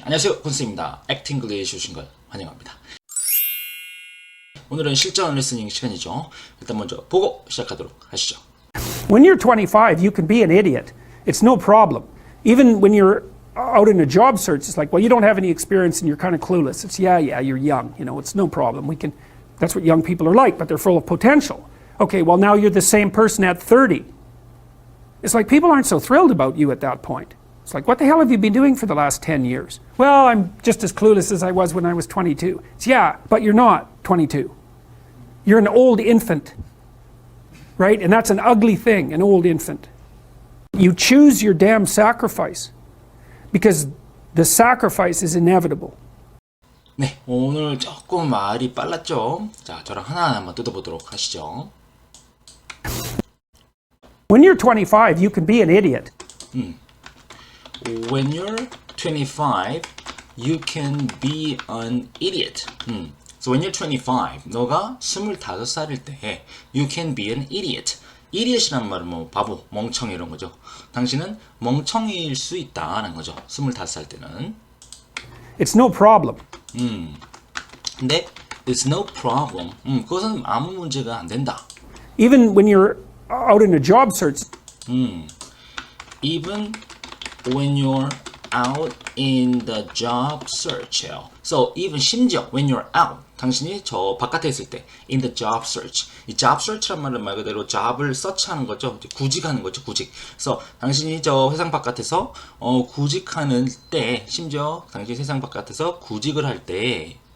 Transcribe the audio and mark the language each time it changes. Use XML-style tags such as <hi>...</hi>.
<ko>안녕하세요, 콘스입니다. 액팅 글리시 오신 걸 환영합니다. 오늘은 실전 리스닝 시간이죠. 일단 먼저 보고 시작하도록 하시죠.</ko> <en>When you're 25, you can be an idiot. It's no problem. Even when you're out in a job search, it's like, well, you don't have any experience and you're kind of clueless. It's, yeah, you're young. You know, it's no problem. That's what young people are like, but they're full of potential. Okay, well, now you're the same person at 30. It's like people aren't so thrilled about you at that point. It's like, what the hell have you been doing for the last 10 years? Well, I'm just as clueless as I was when I was 22. It's, yeah, but you're not 22. You're an old infant, right? And that's an ugly thing, an old infant. You choose your damn sacrifice because the sacrifice is inevitable.</en> <ko>네, 오늘 조금 말이 빨랐죠? 자, 저랑 하나하나 한번 뜯어보도록 하시죠.</ko> <en>When you're 25, you can be an idiot. When you're 25, you can be an idiot. So when you're 25,</en> <ko>너가 25살일 때</ko> <en>you can be an idiot.</en> <ko>idiot이란 말은 뭐 바보, 멍청이 이런 거죠. 당신은 멍청이일 수 있다라는 거죠. 25살 때는.</ko> <en>It's no problem.</en> <ko>근데</ko> <en>it's no problem.</en> <ko>그것은 아무 문제가 안 된다.</ko> <en>Even when you're out in a job search. Even when you're out in the job search요. So even</en> <ko>심지어</ko> <en>when you're out,</en> <ko>당신이 저 바깥에 있을 때</ko> <en>in the job search.</en> <ko>이 job search란 말은 말 그대로 job을 서치하는 거죠. 구직하는 거죠. 구직. 그래서 당신이 저 세상 바깥에서 구직하는 때, 심지어 당신이 세상 바깥에서 구직을 할 때,</ko>